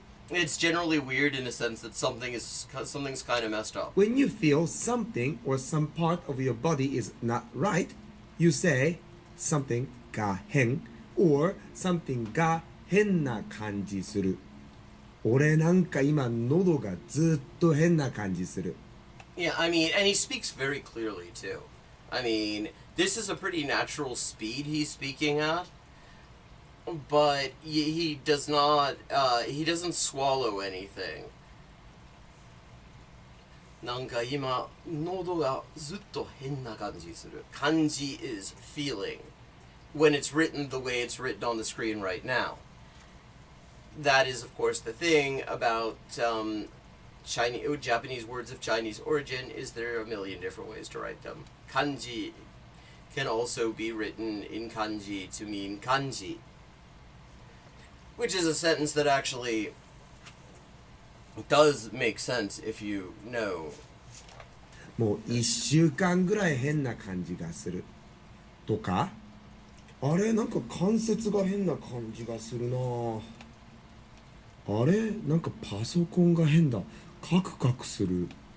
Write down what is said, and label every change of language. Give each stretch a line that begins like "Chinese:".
English: It's generally weird in a sense that something's kind of messed up. When you feel something or some part of your body is not right, you say something
Japanese: が変
English: or something
Japanese: が変な感じする。俺なんか今喉がずっと変な感じする。
English: Yeah, I mean, and he speaks very clearly too. I mean, this is a pretty natural speed he's speaking at, but he doesn't swallow anything.
Japanese: なんか今喉がずっと変な感じする。
English: Kanji is feeling when it's written the way it's written on the screen right now. That is, of course, the thing about Japanese words of Chinese origin is there are a million different ways to write them. Kanji can also be written in kanji to mean kanji, which is a sentence that actually does make sense if you know.
Japanese: もう1週間ぐらい変な感じがするとか、あれなんか関節が変な感じがするな、あれなんかパソコンが変だ、カクカクする。